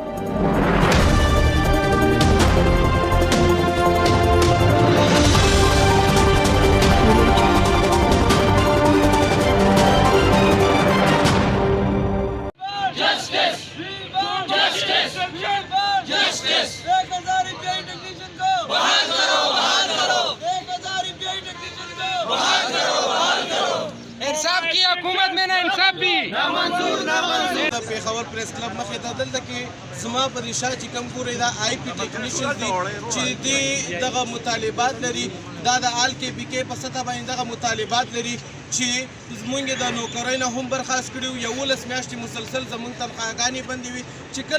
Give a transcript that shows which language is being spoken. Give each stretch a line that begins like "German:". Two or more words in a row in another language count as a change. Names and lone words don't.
English: Justice! Justice! Justice!
Urdu: 1000 روپے ٹیکنیشن کو بحال کرو، بحال کرو, 1000 روپے ٹیکنیشن کو بحال کرو، بحال کرو. انصاف کی حکومت میں نا انصاف بھی نامنظور، نامنظور.
Pashto: د پیښور پریس کلب مخې ته دلته کې زما په دې شا چې کوم ګورې دا آی پی ټیکنیشن دي چې دغه مطالبات لري دا د آل کې بي کې په سطح باندې دغه مطالبات لري چې زمونږ د نوکرۍ نه هم برخاست کړي وو 11 میاشتې مسلسل زمونږ تنخواهګانې بندې وي چې کله